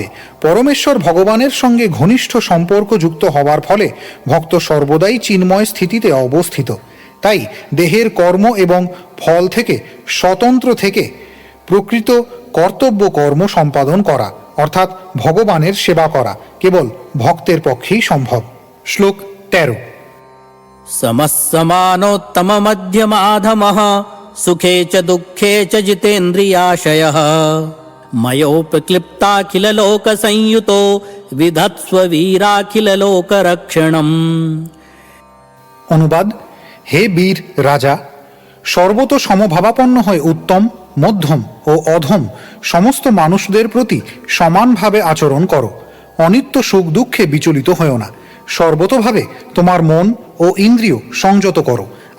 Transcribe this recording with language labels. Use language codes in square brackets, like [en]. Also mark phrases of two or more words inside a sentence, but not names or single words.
[bn] পরমেশ্বর ভগবানের সঙ্গে ঘনিষ্ঠ সম্পর্ক যুক্ত হওয়ার ফলে ভক্ত সর্বদাই চিন্ময় স্থিতিতে অবস্থিত। তাই দেহের কর্ম এবং ফল থেকে স্বতন্ত্র থেকে প্রকৃত কর্তব্য কর্ম সম্পাদন করা, অর্থাৎ ভগবানের সেবা করা, কেবল ভক্তের পক্ষেই সম্ভব। শ্লোক 13। [sa] समस्समानोत्तममध्यमाधमः सुखे च दुःखे च जितेन्द्रियाशयः मयोपक्लिप्ताखिललोकसंयुतो विधत्स्व वीराखिललोकरक्षणम्। [bn] অনুবাদ: হে বীর রাজা, সর্বত সমভাবাপন্ন হয়ে উত্তম, মধ্যম ও অধম সমস্ত মানুষদের প্রতি সমানভাবে আচরণ করো। অনিত্য সুখ দুঃখে বিচলিত হও না। সর্বতোভাবে তোমার মন ও ইন্দ্রিয় সংযত করো।